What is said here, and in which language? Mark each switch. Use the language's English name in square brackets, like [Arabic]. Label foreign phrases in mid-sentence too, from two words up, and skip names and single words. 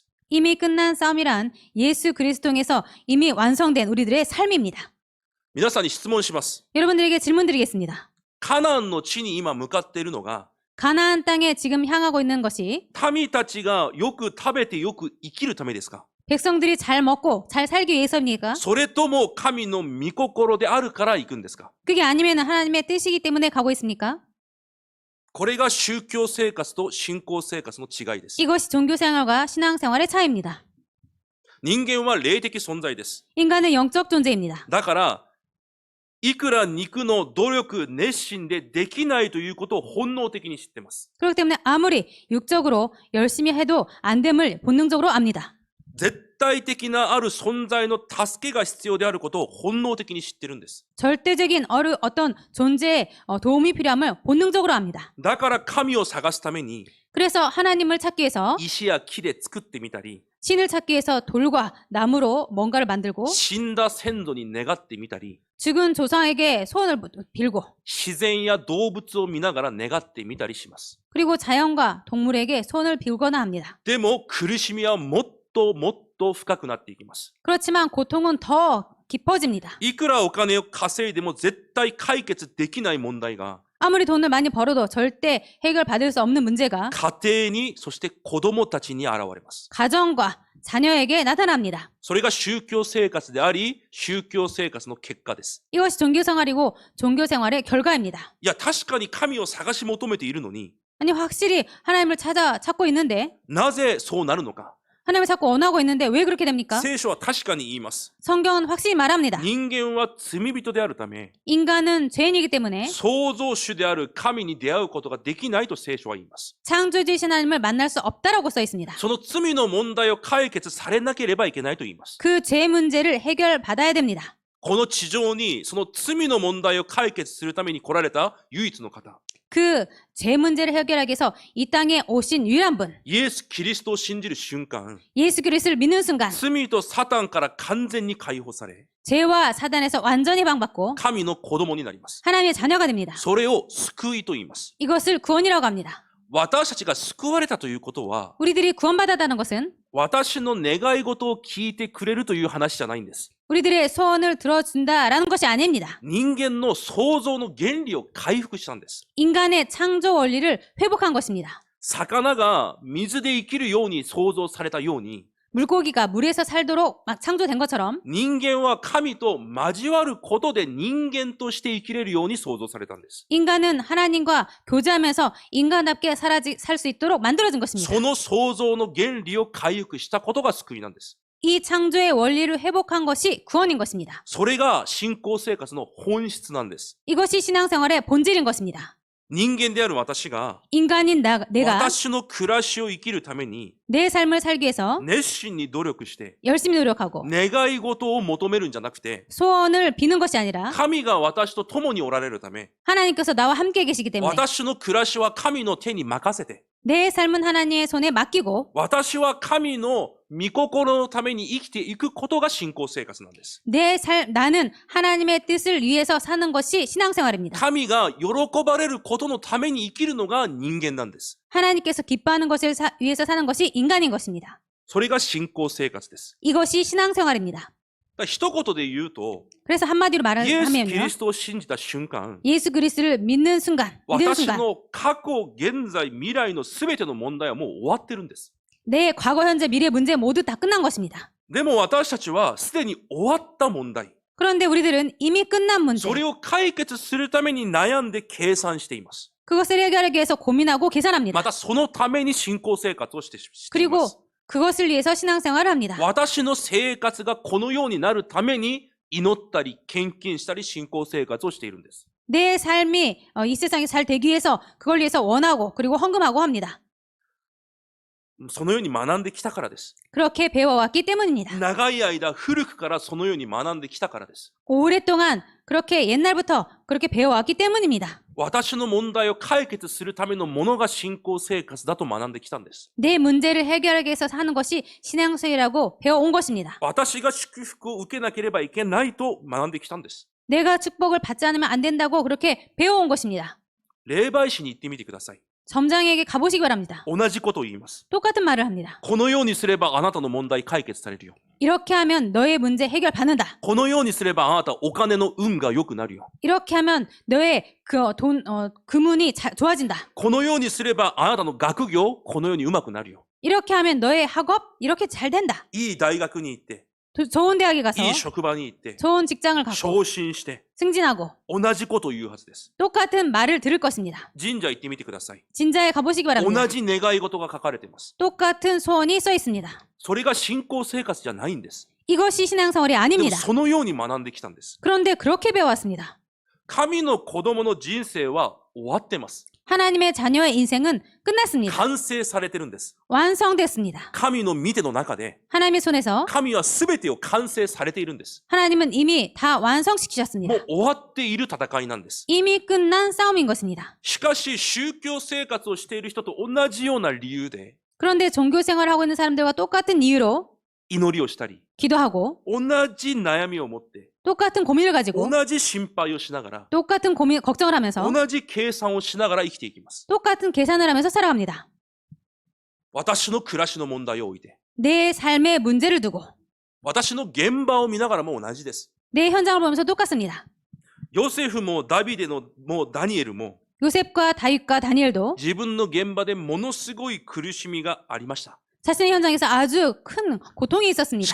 [Korean] 이미 끝난 싸움이란 예수 그리스도 통해서 이미 완성된 우리들의 삶입니다. [Japanese] 皆さんに質問します。 [Korean] 여러분들에게 질문 드리겠습니다. [Japanese] カナンの地に今向かっているのが、 [Korean] 가나안 땅에 지금 향하고 있는 것이 [Japanese] 民たちがよく食べてよく生きるためですか？ [Korean] 백성들이 잘 먹고 잘 살기 위해서입니까? [Japanese] それとも神の御心であるから行くんですか？ [Korean] 그게 아니면 하나님의 뜻이기 때문에 가고 있습니까? [Japanese] これが宗教生活と信仰生活の違いです。 [Korean] 이것이 종교생활과 신앙생활의 차이입니다. [Japanese] 人間は霊的存在です。 [Korean] 인간은 영적 존재입니다. [Japanese] だから、いくら肉の努力、熱心でできないということを本能的に知っています。 [Korean] 그렇기 때문에 아무리 육적으로 열심히 해도 안 됨을 본능적으로 압니다. [Japanese] 絶対的なある存在の助けが必要であることを本能的に知ってるんです。 [Korean] 절대적인 어떤 존재의 도움이 필요함을 본능적으로 압니다. [Japanese] だから神を探すために [Korean] 그래서 하나님을 찾기 위해서 [Japanese] 石や木で作ってみたり、 [Korean] 신을 찾기 위해서 돌과 나무로 뭔가를 만들고 [Japanese] 死んだ先祖に願ってみたり、 [Korean] 죽은 조상에게 소원을 빌고 [Japanese] 自然や動物を見ながら願ってみたりします。 [Korean] 그리고 자연과 동물에게 손을 빌거나 합니다. [Japanese] でも苦しみはもっともっと深くなっていきます。 [Korean] 그렇지만 고통은 더 깊어집니다. [Japanese] いくらお金を稼いでも絶対解決できない問題が [Korean] 아무리 돈을 많이 벌어도 절대 해결받을 수 없는 문제가 [Japanese] 家庭に、そして子供たちに現れます。 [Korean] 가정과 자녀에게 나타납니다. [Japanese] それが宗教生活であり、宗教生活の結果です。 [Korean] 이것이 종교생활이고 종교생활의 결과입니다. [Japanese] いや、確かに神を探し求めているのに、 [Korean] 아니 확실히 하나님을 찾고 있는데 [Japanese] なぜそうなるのか。 [Korean] 하나님을 자꾸 원하고 있는데 왜 그렇게 됩니까? [Japanese] 聖書は確かに言います。 [Korean] 성경은 확실히 말합니다. [Japanese] 人間は罪人であるため、 [Korean] 인간은 죄인이기 때문에 [Japanese] 創造主である神に出会うことができないと聖書は言います。 [Korean] 창조주이신 하나님을 만날 수 없다라고 써 있습니다. [Japanese] その罪の問題を解決されなければいけないと言います。 [Korean] 그 죄 문제를 해결받아야 됩니다. [Japanese] この地上にその罪の問題を解決するために来られた唯一の方。 [Korean] 그 죄 문제를 해결하기 위해서 이 땅에 오신 유일한 분, [Japanese] イエス・キリストを信じる瞬間、 [Korean] 예수 그리스도를 믿는 순간 [Japanese] 罪とサタンから完全に解放され、 [Korean] 죄와 사단에서 완전히 방받고 [Japanese] 神の子供になります。 [Korean] 하나님의 자녀가 됩니다. [Japanese] それを救いと言います。 [Korean] 이것을 구원이라고 합니다. [Japanese] 私たちが救われたということは、 [Korean] 우리들이 구원받았다는 것은 [Japanese] 私の願い事を聞いてくれるという話じゃないんです。 [Korean] 우리들의 소원을 들어준다라는 것이 아닙니다. [Japanese] 人間の創造の原理を回復したんです。 [Korean] 인간의 창조 원리를 회복한 것입니다. [Japanese] 魚が水で生きるように創造されたように、 [Korean] 물고기가 물에서 살도록 막 창조된 것처럼 [Japanese] 人間は神と交わることで人間として生きれるように創造されたんです。 [Korean] 인간은 하나님과 교제하면서 인간답게 살 수 있도록 만들어진 것입니다. [Japanese] その創造の原理を回復したことが救いなんです。 [Korean] 이 창조의 원리를 회복한 것이 구원인 것입니다. [Japanese] それが信仰生活の本質なんです。 [Korean] 이것이 신앙생활의 본질인 것입니다. [Japanese] 人間である私が [Korean] 인간인 내가 [Japanese] 私の暮らしを生きるために [Korean] 내 삶을 살기 위해서 [Japanese] 熱心に努力して [Korean] 열심히 노력하고 [Japanese] 願い事を求めるんじゃなくて [Korean] 소원을 비는 것이 아니라 [Japanese] 神が私と共におられるため [Korean] 하나님께서 나와 함께 계시기 때문에 [Japanese] 私の暮らしは神の手に任せて [Korean] 내 삶은 하나님의 손에 맡기고 [Japanese] 私は神の御心のために生きていくことが信仰生活なんです。 [Korean] 나는 하나님의 뜻을 위해서 사는 것이 신앙생활입니다. [Japanese] 神が喜ばれることのために生きるのが人間なんです。 [Korean] 하나님께서 기뻐하는 것을 위해서 사는 것이 인간인 것입니다. [Japanese] それが信仰生活です。 [Korean] 이것이 신앙생활입니다. [Japanese] だから一言で言うと、 [Korean] 그래서 한마디로 [Japanese] イエス・キリ [Korean] 말하면요. [Japanese] ストを信じた瞬間、 [Korean] 예수 그리스도를 믿는 순간, 믿는 [Japanese] 私 [Korean] 순간 [Japanese] の過去、現在、未来の全ての問題はもう終わってるんです。 [Korean] 내 과거, 현재, 미래 문제 모두 다 끝난 것입니다. [Japanese] でも私たちはすでに終わった問題、 [Korean] 그런데 우리들은 이미 끝난 문제, [Japanese] それを解決するために悩んで計算しています。 [Korean] 그것을 해결하기 위해서 고민하고 계산합니다. [Japanese] またそのために信仰生活をしています。 [Korean] 그리고 그것을 위해서 신앙생활을 합니다. [Japanese] 私の生活がこのようになるために祈ったり献金したり信仰生活をしているんです。 [Korean] 내 삶이 이 세상에 잘 되기 위해서 그걸 위해서 원하고 그리고 헌금하고 합니다. [Japanese] そのように学んできたからです。 [Korean] 그렇게 배워왔기 때문입니다. [Japanese] 長い間古くからそのように学んできたからです。 [Korean] 오랫동안 그렇게 옛날부터 그렇게 배워왔기 때문입니다. [Japanese] 私の問題を解決するためのものが信仰生活だと学んできたんです。 [Korean] 내 문제를 해결하기 위해서 사는 것이 신앙생활이라고 배워온 것입니다. [Japanese] 私が祝福を受けなければいけないと学んできたんです。 [Korean] 내가 축복을 받지 않으면 안 된다고 그렇게 배워온 것입니다. [Japanese] 霊媒師に行ってみてください。 [Korean] 점장에게 가보시기 바랍니다. [Japanese] 同じことを言います。 [Korean] 똑같은 말을 합니다. [Japanese] このようにすればあなたの問題解決されるよ。 [Korean] 이렇게 하면 너의 문제 해결받는다. [Japanese] このようにすればあなたお金の運が良くなるよ。 [Korean] 이렇게 하면 너의 금운이 좋아진다. [Japanese] このようにすればあなたの学業このようにうまくなるよ。 [Korean] 이렇게 하면 너의 학업 이렇게 잘 된다. [Japanese] いい大学に行って、 [Korean] 좋은 대학에 가서 [Japanese] いい職場に行って、 [Korean] 좋은 직장을 갖고 [Japanese] 昇進して、 [Korean] 승진하고 [Japanese] 同じことを言うはずです。 [Korean] 똑같은 말을 들을 것입니다. [Japanese] 神社行ってみてください。 [Korean] 진자에 가보시기 바랍니다. [Japanese] 同じ願い事が書かれています。 [Korean] 똑같은 소원이 써 있습니다. [Japanese] それが信仰生活じゃないんです。 [Korean] 이것이 신앙생활이 [Japanese] でも [Korean] 아닙니다. [Japanese] そのように学んできたんです。 [Korean] 그런데 그렇게 배워왔습니다. [Japanese] 神の子供の人生は終わってます。 [Korean] 하나님의 자녀의 인생은 끝났습니다. [Japanese] 完成されてるんです。 [Korean] 완성됐습니다. [Japanese] 神の見ての中で、 [Korean] 하나님의 손에서 [Japanese] 神は全てを完成されているんです。 [Korean] 하나님은 이미 다 [Japanese] も [Korean] 완성시키셨습니다. [Japanese] う終わっている戦いなんです。 [Korean] 이미 끝난 싸움인 것입니다. [Japanese] しかし宗教生活をしている人と同じような理由で [Korean] 그런데 종교 생활을 하고 있는 사람들과 똑같은 이유로 [Japanese] 祈りをしたり、 [Korean] 기도하고 [Japanese] 同じ悩みを持って、 [Korean] 똑같은 고민을 가지고 [Japanese] 同じ心配をしながら、 [Korean] 똑같은 고민, 걱정을 하면서 [Japanese] 同じ計算をしながら生きていきます。 [Korean] 똑같은 계산을 하면서 살아갑니다. [Japanese] 私の暮らしの問題を置いて、 [Korean] 내 삶의 문제를 두고 [Japanese] 私の現場を見ながらも同じです。 [Korean] 내 현장을 보면서 똑같습니다. [Japanese] ヨセフもダビデのもダニエルも [Korean] 요셉과 다윗과 다니엘도 [Japanese] 自分の現場でものすごい苦しみがありました。 [Korean] 자신의 현장에서 아주 큰 고통이 [Japanese] し [Korean] 있었습니다.